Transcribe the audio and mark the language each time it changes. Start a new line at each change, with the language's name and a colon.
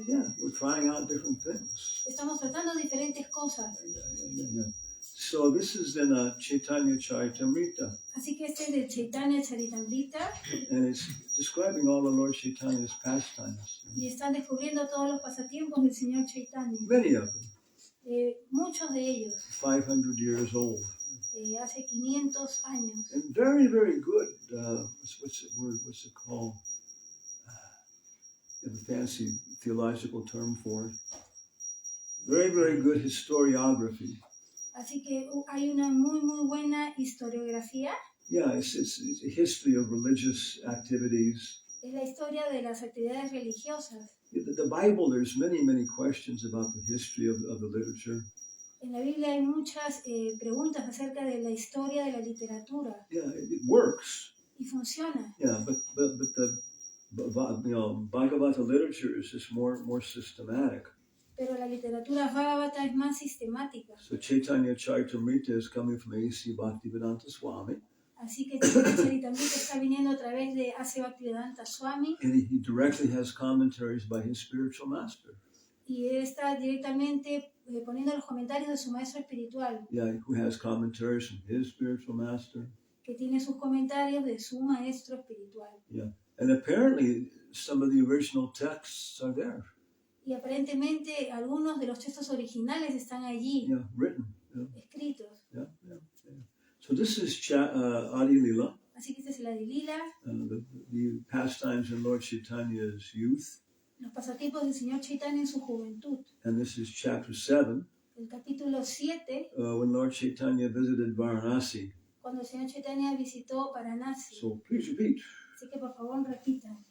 English: Yeah, we're trying out different things.
Spanish: Estamos tratando diferentes cosas.
English: Yeah. So this is in Caitanya Caritamrta.
Spanish: Así que este es de Caitanya Caritamrta.
English: And it's describing all of Lord Chaitanya's pastimes.
Spanish: Y están descubriendo todos los pasatiempos del Señor Chaitanya.
English: Many of them.
Spanish: Muchos de ellos.
English: 500 years old.
Spanish: Hace 500 años.
English: And very, very good. What's it called? You have a fancy theological term for it. Very, very good historiography.
Spanish: Así que hay una muy, muy buena historiografía.
English: Yeah, it's a history of religious activities.
Spanish: Es la historia de las actividades religiosas.
English: The Bible, there's many questions about the history of the literature.
Spanish: En la Biblia hay muchas preguntas acerca de la historia de la literatura.
English: Yeah, it works.
Spanish: Y funciona.
English: Yeah, but Bhagavata literature is just more systematic.
Spanish: Pero la literatura Bhagavata es más sistemática.
English: So Caitanya Caritamrta is coming from A.C. Bhaktivedanta Swami.
Spanish: Así que Caitanya Caritamrta está viniendo a través de A.C. Bhaktivedanta Swami.
English: And he directly has commentaries by his spiritual master.
Spanish: Y él está directamente poniendo los comentarios de su maestro espiritual.
English: Yeah, who has commentaries from his spiritual master.
Spanish: Que tiene sus comentarios de su maestro espiritual.
English: Yeah, and apparently some of the original texts are there.
Spanish: Y aparentemente algunos de los textos originales están allí.
English: Yeah, written. Yeah.
Spanish: Escritos.
English: Yeah. So this is Adi-Lila.
Spanish: Así que este es el Adi-Lila.
English: The pastimes in Lord Chaitanya's youth.
Spanish: Los pasatiempos del Señor Chaitanya en su juventud.
English: And this is chapter 7.
Spanish: El capítulo 7.
English: When Lord Chaitanya visited Varanasi.
Spanish: Cuando el Señor Chaitanya visitó Varanasi.
English: So please repeat.
Spanish: Así que por favor repitan.